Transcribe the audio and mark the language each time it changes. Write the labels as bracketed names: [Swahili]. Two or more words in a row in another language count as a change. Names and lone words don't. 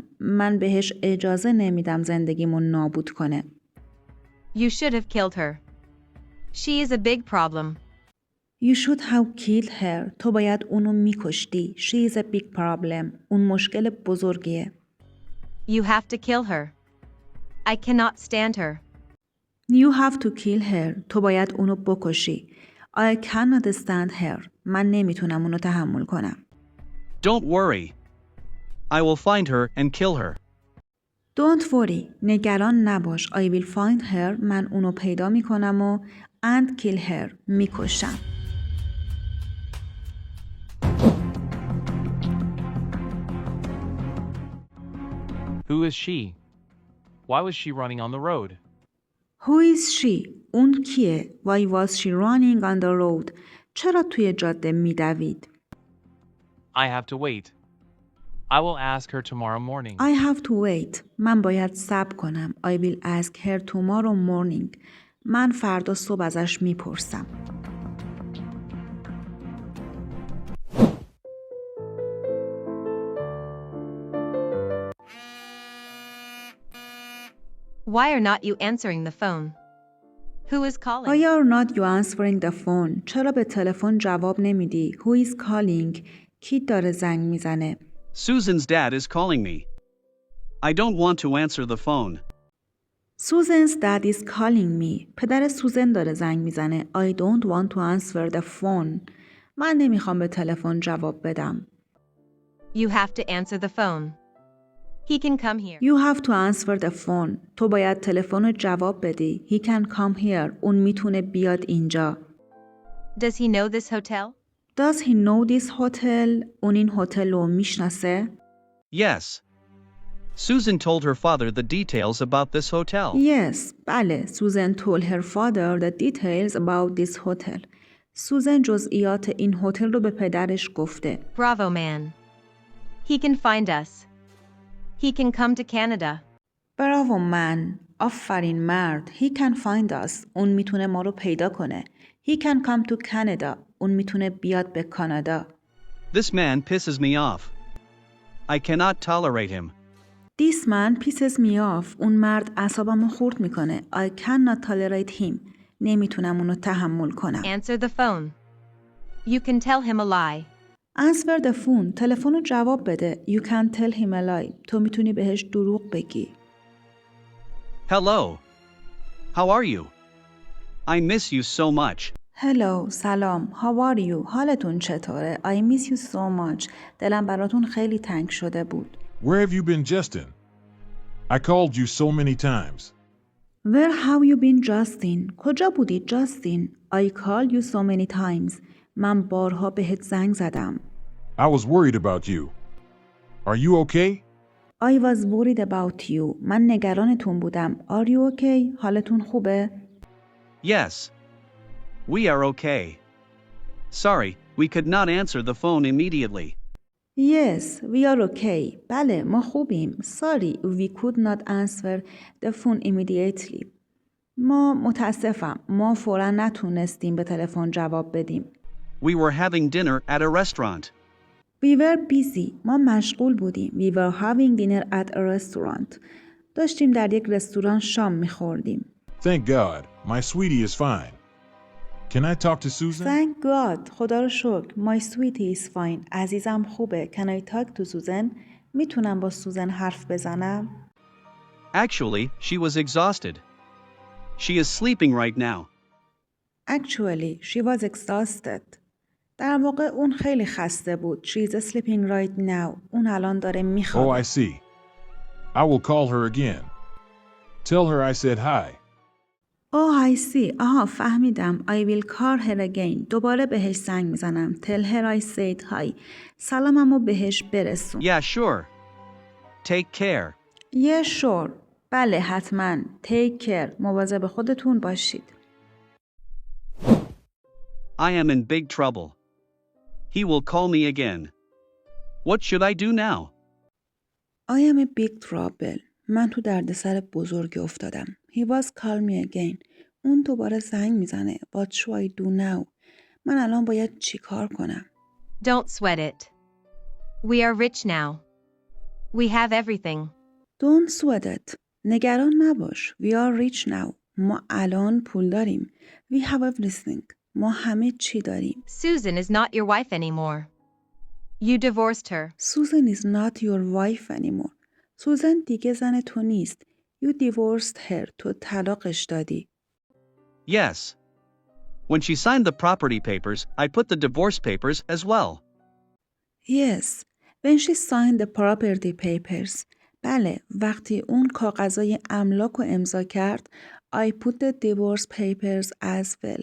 [Persian] من بهش اجازه نمیدم زندگیمو نابود کنه. [English] You should have killed her. She is a big problem. You should have killed her. [Persian] تو باید اونو میکشتی. [English] She is a big problem. [Persian] اون مشکل بزرگیه. [English] You have to kill her. I cannot stand her. You have to kill her. [Persian] تو باید اونو بکشی. [English] I cannot stand her. [Persian] من نمیتونم اونو تحمل کنم. [English] Don't worry. I will find her and kill her. Don't worry. [Persian] نگران نباش. [English] I will find her. [Persian] من اونو پیدا میکنم و [English] and kill her. [Persian] میکشم. [English] Who is she? Why was she running on the road? Who is she? [Persian] اون کیه؟ [English] Why was she running on the road? [Persian] چرا توی جاده میدوید؟ [English] I have to wait. I will ask her tomorrow morning. I have to wait. [Persian] من باید صبر کنم. [English] I will ask her tomorrow morning. [Persian] من فردا صبح ازش میپرسم. [English] Why are not you answering the phone? Who is calling? Why are not you answering the phone? [Persian] چرا به تلفن جواب نمیدی؟ [English] Who is calling? [Persian] کی داره زنگ میزنه؟ [English] Susan's dad is calling me. I don't want to answer the phone. Susan's dad is calling me. [Persian] پدر سوزن داره زنگ میزنه. [English] I don't want to answer the phone. [Persian] من نمیخوام به تلفن جواب بدم. [English] You have to answer the phone. He can come here. You have to answer the phone. [Persian] تو باید تلفن رو جواب بدی. [English] He can come here. [Persian] اون میتونه بیاد اینجا. [English] Does he know this hotel? Does he know this hotel? [Persian] اون این هتل رو میشناسه؟ [English] Yes. Susan told her father the details about this hotel. Yes. بله. Susan told her father the details about this hotel. [Persian] سوزن جزئیات این هتل رو به پدرش گفته. [English] Bravo, man. He can find us. He can come to Canada. Bravo, man. [Persian] آفرین مرد. [English] He can find us. [Persian] اون میتونه ما رو پیدا کنه. [English] He can come to Canada. [Persian] اون میتونه بیاد به کانادا. [English] This man pisses me off. I cannot tolerate him. This man pisses me off. [Persian] اون مرد اعصابمو خورد میکنه. [English] I cannot tolerate him. [Persian] نمیتونم اونو تحمل کنم. [English] Answer the phone. You can tell him a lie. Answer the phone. [Persian] تلفن رو جواب بده. [English] You can tell him a lie. [Persian] تو میتونی بهش دروغ بگی. [English] Hello. How are you? I miss you so much. Hello. سلام. How are you? [Persian] حالتون چطوره? [English] I miss you so much. [Persian] دلم براتون خیلی تنگ شده بود. [English] Where have you been, Justin? I called you so many times. Where have you been, Justin? [Persian] کجا بودی, Justin? [English] I called you so many times. [Persian] من بارها بهت زنگ زدم. [English] I was worried about you. Are you okay? I was worried about you. [Persian] من نگرانتون بودم. [English] Are you okay? [Persian] حالتون خوبه؟ [English] Yes. We are okay. Sorry, we could not answer the phone immediately. Yes, we are okay. [Persian] بله، ما خوبیم. [English] Sorry, we could not answer the phone immediately. [Persian] ما متاسفم. ما فوراً نتونستیم به تلفن جواب بدیم. [English] We were having dinner at a restaurant. We were busy. [Persian] ما مشغول بودیم. [English] We were having dinner at a restaurant. [Persian] داشتیم در یک رستوران شام می‌خوردیم. [English] Thank God. My sweetie is fine. Can I talk to Susan? Thank God. [Persian] خدا رو شکر. [English] My sweetie is fine. [Persian] عزیزم خوبه. [English] Can I talk to Susan? [Persian] میتونم با سوزن حرف بزنم؟ [English] Actually, she was exhausted. She is sleeping right now. Actually, she was exhausted. [Persian] در واقع اون خیلی خسته بود. She is sleeping right now. اون الان داره Oh, میخوابه. [English] I see. I will call her again. Tell her I said hi. Oh, I see. [Persian] آها فهمیدم. [English] I will call her again. [Persian] دوباره بهش زنگ میزنم. [English] Tell her I said hi. [Persian] سلاممو بهش برسون. [English] Yeah, sure. Take care. Yeah, sure. [Persian] بله حتما. [English] Take care. [Persian] مواظب خودتون باشید. [English] I am in big trouble. He will call me again. What should I do now? I am a big trouble. [Persian] من تو دردسر بزرگی افتادم. [English] He was call me again. [Persian] اون دوباره زنگ میزنه. [English] What should I do now? [Persian] من الان باید چی کار کنم؟ [English] Don't sweat it. We are rich now. We have everything. Don't sweat it. [Persian] نگران نباش. [English] We are rich now. [Persian] ما الان پول داریم. [English] We have everything. [Persian] ما همه چی داریم. [English] Susan is not your wife anymore. You divorced her. Susan is not your wife anymore. [Persian] سوزن دیگه زن تو نیست. [English] You divorced her. [Persian] تو طلاقش دادی. [English] Yes. When she signed the property papers, I put the divorce papers as well. Yes. When she signed the property papers. [Persian] بله، وقتی اون کاغذای املاک رو امضا کرد [English] I put the divorce papers as well.